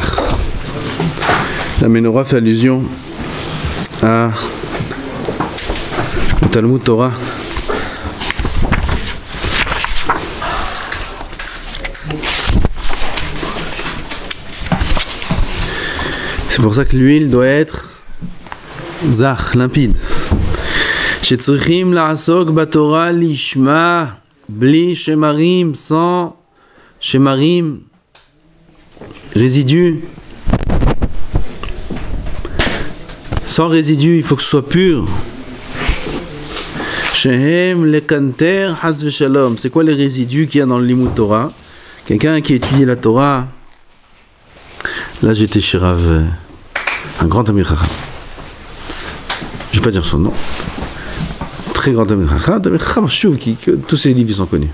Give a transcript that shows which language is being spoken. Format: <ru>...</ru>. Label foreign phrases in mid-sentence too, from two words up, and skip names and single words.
<fr>La menorah fait allusion au</fr> <he>תלמוד תורה.</he> <fr>C'est pour ça que l'huile doit être zach, limpide.</fr> <he>שצריכים לעסוק בתורה לשמה בלי שמרים,</he> <fr>sans shemarim, résidus. Sans résidus, il faut que ce soit pur.</fr> <he>שהם לקנטר חס ושלום.</he> <fr>C'est quoi les résidus qu'il y a dans le</fr> <he>לימוד תורה?</he> <fr>Quelqu'un qui étudie la Torah. Là, j'étais chez Rav, un grand</fr> <he>אמיר חכם.</he> <fr>Je ne vais pas dire son nom. Très grand</fr> <he>אמיר חכם,</he> <fr>Chouv, que tous ses livres sont connus.</fr>